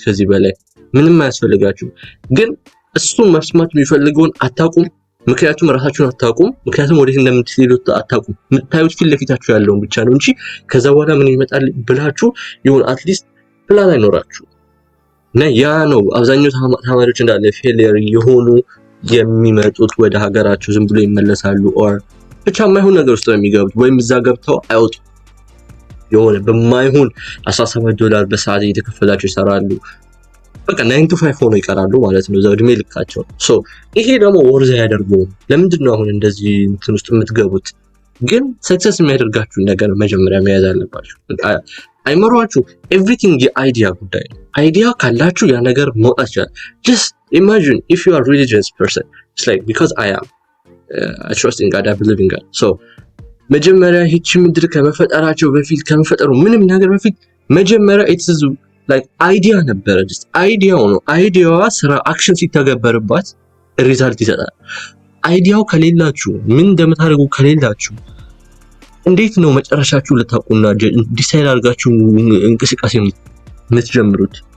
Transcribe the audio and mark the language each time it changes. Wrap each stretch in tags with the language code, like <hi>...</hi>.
<am>ከዚህ በላይ ምንም አያስፈልጋችሁም። ግን እሱን መስማት የሚፈልገውን አታውቁም፣ ምክንያቱም ራሳችሁን አታውቁም፣ ምክንያቱም ወዴት እንደምትሄዱ አታውቁም። የምታዩት ፊት ለፊታችሁ ያለውን ብቻ ነው እንጂ ከዛ በኋላ ምን ይመጣል ብላችሁ ይሁን አትሊስት ፕላን አይኖራችሁ። እና ያ ነው አብዛኛው ተማሪዎች እንዳለ ፌሊየር የሆኑ የሚመጡት ወደ ሀገራቸው ዝም ብሎ ይመለሳሉ። ኦር ብቻ የማይሆን ነገር ውስጥ ነው የሚገቡት፣ ወይም እዛ ገብተው አይወጡ የሆነ በማይሆን $17 በሰዓት እየተከፈላቸው ይሰራሉ። በቃ 9 to 5 ሆኖ ይቀራሉ ማለት ነው እዛው እድሜ ልካቸው። ሶ ይሄ ደግሞ ወርዝ ያደርገውም። ለምንድን ነው አሁን እንደዚህ እንትን ውስጥ የምትገቡት? ግን ሰክሰስ የሚያደርጋችሁ ነገር መጀመሪያ መያዝ አለባችሁ። አይመሯችሁ ኤቭሪቲንግ የአይዲያ ጉዳይ ነው። አይዲያ ካላችሁ ያ ነገር መውጣት ይችላል።</am> <en>just imagine if you are religious person, it's like because I am I trust in God, I believe in God.</en> <am>So መጀመሪያ ይህች ምድር ከመፈጠራቸው በፊት ከመፈጠሩ ምንም ነገር በፊት መጀመሪያ it's like አይዲያ ነበረ። just አይዲያው ነው። አይዲያዋ ስራ አክሽን ሲተገበርባት ሪዛልት ይሰጣል። አይዲያው ከሌላችሁ ምን እንደምታደርጉ ከሌላችሁ እንዴት ነው መጨረሻችሁ ልታውቁና ዲሳይድ አድርጋችሁ እንቅስቃሴ የምትጀምሩት?</am>